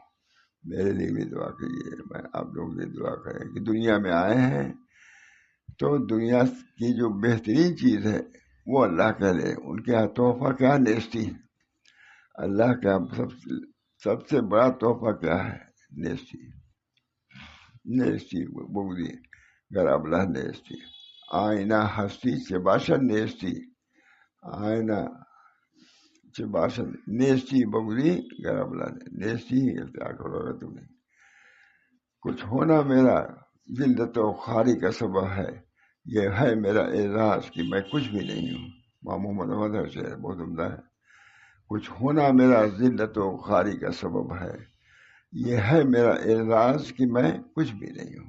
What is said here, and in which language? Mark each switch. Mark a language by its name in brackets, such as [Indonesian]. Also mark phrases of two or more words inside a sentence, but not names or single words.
[Urdu] میرے لیے بھی دعا کیجیے، میں آپ لوگ بھی دعا کریں کہ دنیا میں آئے ہیں تو دنیا کی جو بہترین چیز ہے وہ اللہ کے لئے، ان کے یہاں تحفہ کیا نیستی ہے، اللہ کا سب سے بڑا تحفہ کیا ہے، [Persian] نیستی بغضی گر ابلہ نیستی، آئینہ ہستی چباشد نیستی، آئینہ چباشد نیستی بغضی گر ابلہ نیستی، [Urdu] اختیار کرو گا تم نے۔ کچھ ہونا میرا ذلت و خواری کا سبب ہے، یہ ہے میرا اعزاز کہ میں کچھ بھی نہیں ہوں۔ محمد احمد شعر بہت عمدہ ہے۔ کچھ ہونا میرا ذلت و خواری کا سبب ہے، یہ ہے میرا اعزاز کہ میں کچھ بھی نہیں ہوں۔